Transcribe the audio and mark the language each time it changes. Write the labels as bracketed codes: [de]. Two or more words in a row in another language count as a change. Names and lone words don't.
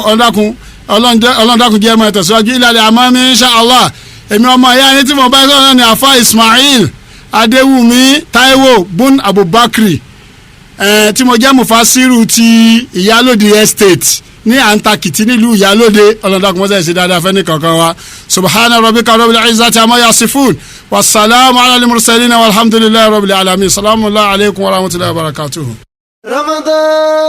[yo] ọlọ́dàkùn jẹ́ ẹ̀mọ́ ìtẹ̀síwájú ìlàlẹ̀ àmọ́ mi [ar] إن شاء الله [yo] èmi ọmọ ìyá yín tí mo bá sọ̀rọ̀ náà ni àfa Ismail Adewumi Taiwo bun Abubakri tí mo jẹ́ mufasiru ti Ìyálóde estate ní àǹtakìtì nílùú Ìyálóde ọlọ́dàkùn mọ́sẹ̀ ṣe dáadáa fẹ́ni kankan wa [ar] سبحان ربك رب العزة عما يصفون وسلام على المرسلين والحمد لله رب العالمين السلام عليكم ورحمة الله وبركاته. [yo] Ramadan.